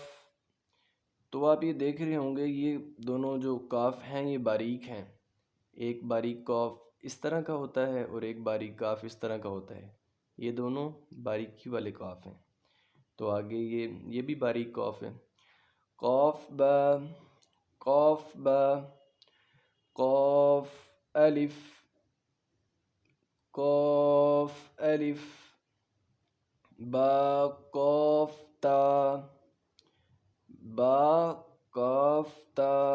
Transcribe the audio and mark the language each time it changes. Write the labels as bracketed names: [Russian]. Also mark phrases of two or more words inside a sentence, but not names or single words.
[Urdu] تو آپ یہ دیکھ رہے ہوں گے، یہ دونوں جو کاف ہیں یہ باریک ہیں۔ ایک باریک کاف اس طرح کا ہوتا ہے اور ایک باریک کاف اس طرح کا ہوتا ہے۔ یہ دونوں باریکی والے کاف ہیں۔ تو آگے یہ بھی باریک کاف ہے۔ [Arabic] قاف با قاف با قاف الف قاف الف با قاف تا با قاف تا